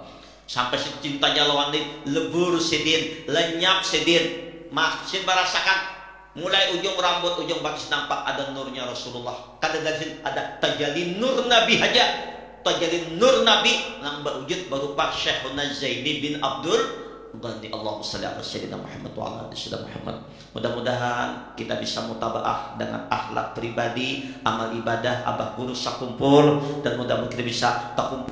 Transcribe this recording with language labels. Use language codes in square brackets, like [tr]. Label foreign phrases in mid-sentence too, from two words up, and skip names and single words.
[bjn] Sampai cintanya lawan ini lebur sidin, lenyap sidin. Makin merasakan mulai ujung rambut, ujung bakis nampak ada nurnya Rasulullah. Kada dari ada tajalli nur Nabi aja. Tajalli nur Nabi yang berwujud berupa Syekhuna Zaini bin Abdul Ghani. [ar] اللهم صل على سيدنا محمد وعلى آل سيدنا محمد. [bjn] Mudah-mudahan kita bisa mutabaah dengan akhlak pribadi, amal ibadah abah guru sakumpul, dan mudah-mudahan kita bisa takumpul